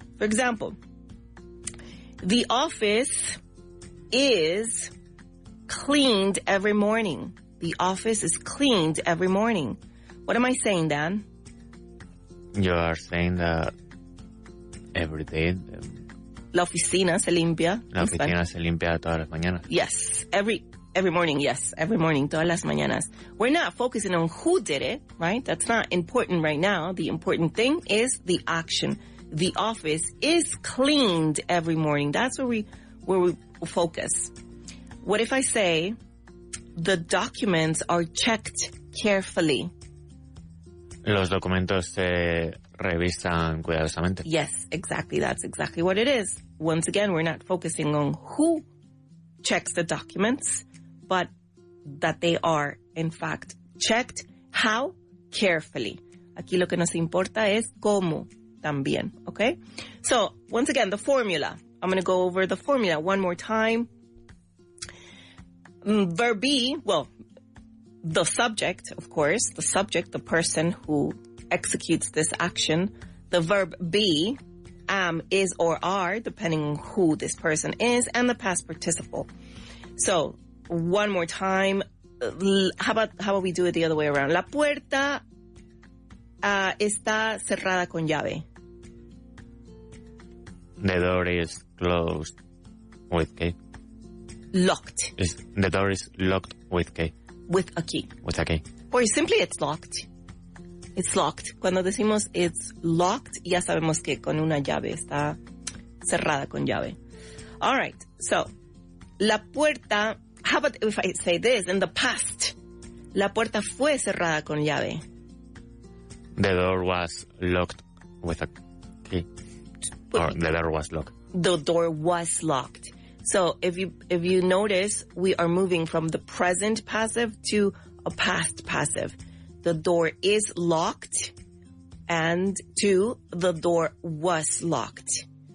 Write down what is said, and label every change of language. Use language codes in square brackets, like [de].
[en] For example, the office is cleaned every morning. The office is cleaned every morning. What am I saying, Dan? You are saying that every day. [es] La oficina se limpia. La oficina se limpia todas las mañanas. [en] Yes, every morning. Yes, every morning, [es] todas las mañanas. [en] We're not focusing on who did it, right? That's not important right now. The important thing is the action. The office is cleaned every morning. That's where we focus. What if I say the documents are checked carefully? [es] Los documentos se revisan cuidadosamente. [en] Yes, exactly. That's exactly what it is. Once again, we're not focusing on who checks the documents, but that they are, in fact, checked. How? Carefully. [es] Aquí lo que nos importa es cómo también, okay? [en] So, once again, the formula. I'm going to go over the formula one more time. Verb be, well, the subject, of course, the subject, the person who executes this action. The verb be, am, is, or are, depending on who this person is, and the past participle. So, one more time. How about we do it the other way around? [es] La puerta está cerrada con llave. [en] The door is closed with key. Locked. The door is locked with key. With a key. With a key. Or simply it's locked. It's locked. [es] Cuando decimos it's locked, ya sabemos que con una llave está cerrada con llave. [en] All right. So, la puerta, how about if I say this in the past? [es] La puerta fue cerrada con llave. [en] The door was locked with a key. Or the door was locked. The door was locked. So if you notice, we are moving from the present passive to a past passive. The door is locked and to the door was locked.